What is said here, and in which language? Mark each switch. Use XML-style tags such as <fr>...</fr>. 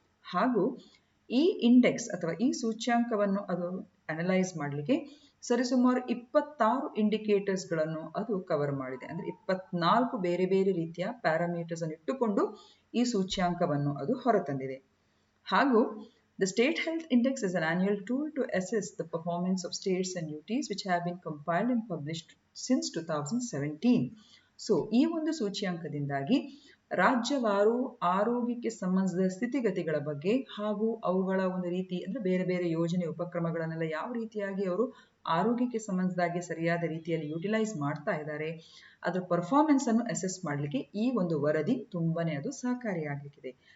<kn>ಹಾಗೂ ಈ ಇಂಡೆಕ್ಸ್ ಅಥವಾ ಈ ಸೂಚ್ಯಾಂಕವನ್ನು ಅದು ಅನಲೈಸ್ ಮಾಡಲಿಕ್ಕೆ ಸರಿಸುಮಾರು 26 ಇಂಡಿಕೇಟರ್ಸ್ಗಳನ್ನು ಅದು ಕವರ್ ಮಾಡಿದೆ. ಅಂದ್ರೆ 24 ಬೇರೆ ಬೇರೆ ರೀತಿಯ ಪ್ಯಾರಾಮೀಟರ್ಸ್ ಅನ್ನು ಇಟ್ಟುಕೊಂಡು ಈ ಸೂಚ್ಯಾಂಕವನ್ನು ಅದು ಹೊರತಂದಿದೆ. ಹಾಗೂ</kn> <en>the State Health Index is an annual tool to assess the performance of states and UTs which have been compiled and published since 2017.</en> <kn>So, ಈ ಒಂದು ಸೂಚ್ಯಾಂಕದಿಂದಾಗಿ ರಾಜ್ಯವಾರು ಆರೋಗ್ಯಕ್ಕೆ ಸಂಬಂಧಿಸಿದ ಸ್ಥಿತಿಗತಿಗಳ ಬಗ್ಗೆ ಹಾಗೂ ಅವುಗಳ ಒಂದು ರೀತಿ ಅಂದ್ರೆ ಬೇರೆ ಬೇರೆ ಯೋಜನೆ ಉಪಕ್ರಮಗಳನ್ನೆಲ್ಲ ಯಾವ ರೀತಿಯಾಗಿ ಅವರು ಆರೋಗ್ಯಕ್ಕೆ ಸಂಬಂಧಿಸಿದಾಗೆ ಸರಿಯಾದ ರೀತಿಯಲ್ಲಿ ಯುಟಿಲೈಸ್ ಮಾಡ್ತಾ ಇದ್ದಾರೆ, ಅದರ ಪರ್ಫಾರ್ಮೆನ್ಸ್ ಅನ್ನು ಅಸೆಸ್ ಮಾಡಲಿಕ್ಕೆ ಈ ಒಂದು ವರದಿ ತುಂಬಾನೇ ಅದು ಸಹಕಾರಿಯಾಗಿದೆ.</kn>